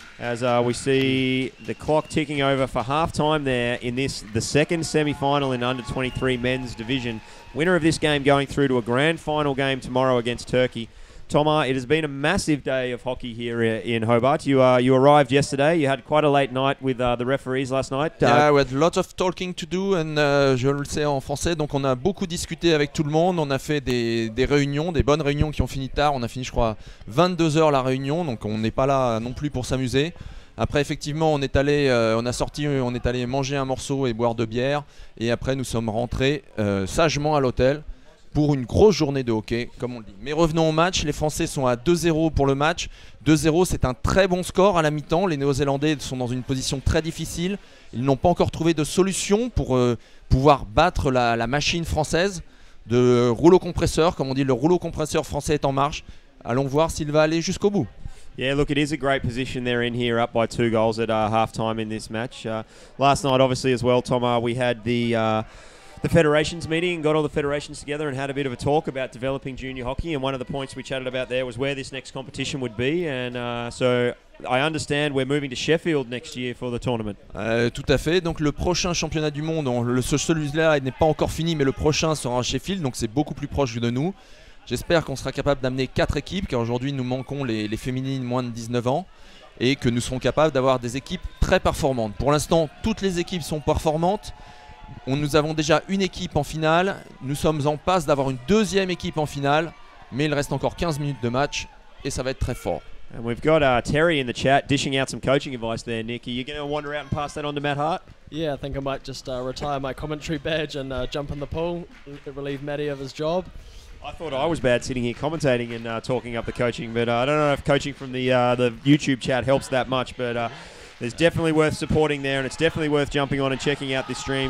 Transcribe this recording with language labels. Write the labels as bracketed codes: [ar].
[en] As we see the clock ticking over for half-time there in the second semi-final in under-23 men's division. Winner of this game going through to a grand final game tomorrow against Turkey. Thomas, it has been a massive day of hockey here in Hobart. You arrived yesterday. You had quite a late night with the referees last night. Yeah, we had lots of talking to do, and [fr] je le sais en français. Donc on a beaucoup discuté avec tout le monde. On a fait des réunions, des bonnes réunions qui ont fini tard. On a fini, je crois, 22 h la réunion. Donc on n'est pas là non plus pour s'amuser. Après, effectivement, on est allé manger un morceau et boire de bière. Et après, nous sommes rentrés sagement à l'hôtel pour une grosse journée de hockey, comme on le dit. Mais revenons au match, les Français sont à 2-0 pour le match. 2-0, c'est un très bon score à la mi-temps. Les Néo-Zélandais sont dans une position très difficile. Ils n'ont pas encore trouvé de solution pour pouvoir battre la machine française de rouleau compresseur. Comme on dit, le rouleau compresseur français est en marche. Allons voir s'il va aller jusqu'au bout. [en] Yeah, look, it is a great position they're in here, up by 2 goals at half-time in this match. Last night, obviously, as well, Thomas, we had the federations meeting and got all the federations together and had a bit of a talk about developing junior hockey, and one of the points we chatted about there was where this next competition would be, and so I understand we're moving to Sheffield next year for the tournament. [fr] Tout à fait, donc le prochain championnat du monde, celui-là n'est pas encore fini, mais le prochain sera à Sheffield, donc c'est beaucoup plus proche de nous. J'espère qu'on sera capable d'amener 4 équipes, car aujourd'hui nous manquons les féminines moins de 19 ans, et que nous serons capables d'avoir des équipes très performantes. Pour l'instant, toutes les équipes sont performantes. Nous avons déjà une équipe en finale, nous sommes en passe d'avoir une deuxième équipe en finale, mais il reste encore 15 minutes de match et ça va être très fort. [en] And we've got Terry in the chat dishing out some coaching advice there, Nick. Are you going to wander out and pass that on to Matt Hart? Yeah, I think I might just retire my commentary badge and jump in the pool, relieve Matty of his job. I thought I was bad sitting here commentating and talking up the coaching, but I don't know if coaching from the YouTube chat helps that much, but there's definitely worth supporting there, and it's definitely worth jumping on and checking out this stream.